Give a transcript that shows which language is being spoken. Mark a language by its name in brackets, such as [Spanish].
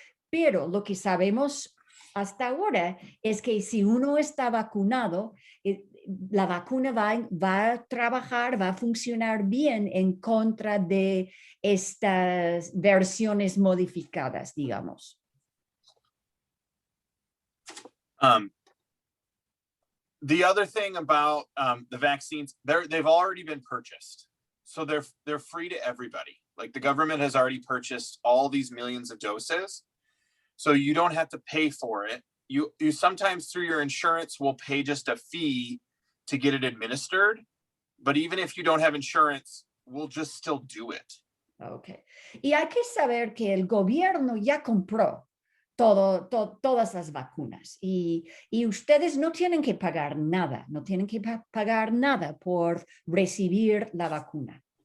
[Spanish] Pero lo que sabemos hasta ahora es que si uno está vacunado, la vacuna va a trabajar, va a funcionar bien en contra de estas versiones modificadas, digamos. [English] The other thing about the vaccines, they've already been purchased. So they're free to everybody. Like the government has already purchased all these millions of doses. So you don't have to pay for it. You sometimes through your insurance will pay just a fee to get it administered. But even if you don't have insurance, we'll just still do it. Okay. [Spanish] Y hay que saber que el gobierno ya compró todas las vacunas y ustedes no tienen que pagar nada, no tienen que pagar nada por recibir la vacuna.